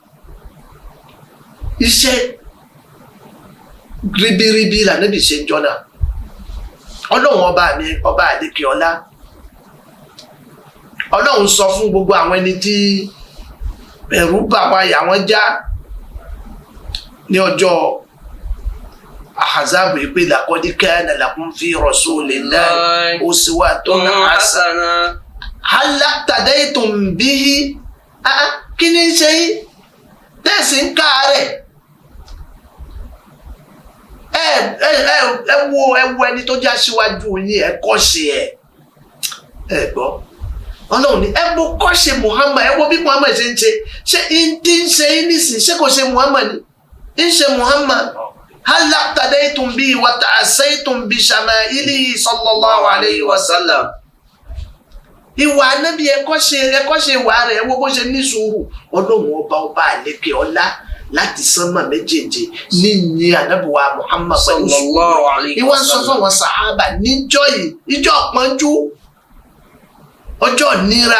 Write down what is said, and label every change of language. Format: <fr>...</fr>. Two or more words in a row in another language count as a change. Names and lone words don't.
<yo>iṣẹ́ ribiribi lànábì ṣe ń jọ́nà. Ọlọ́run ọba mi, ọba àdékè ọlá, Ọlọ́run sọ fún gbogbo àwọn ẹni tí ẹ̀rù bà wá yà wọ́n já ní ọjọ́ Ahzab pé</yo> <ar>لقد كان لكم في رسول الله أسوة حسنة هل اقتديتم به.</ar> <yo>kí ni ṣe yín tẹ̀sí ń ká rẹ̀? ẹ wo ẹni tó já síwájú yín, ẹ kọ́ ṣe ẹ gbọ́. Ọlọ́run ní ẹ wo kọ́ ṣe Muhammad, ẹ wo bí Muhammad ṣe ń ṣe. ṣé n tí ń ṣe yín nísìn ṣé kò ṣe Muhammad ni? ń ṣe Muhammad.</yo> <ar>هل اقتديتم به وتأسيتم بشمائله صلى الله عليه وسلم.</ar> <yo>ìwà ànábì ẹkọ́ ṣe ìwà rẹ̀, ẹ wo bó ṣe ní sùúrù. Ọlọ́run ọba àlékè ọlá láti sánmà méjèèjì níyìn ànábì wa Muhammad pẹ̀lú</yo> <ar>صلى الله عليه</ar> <yo>ìwà</yo> <ar>wa</ar> <yo>ń sọ fún</yo> <ar>sallam.</ar> <yo>àwọn sàhábà níjọ́ yìí, ìjọ́ pọ́njú, ọjọ́ nira.</yo>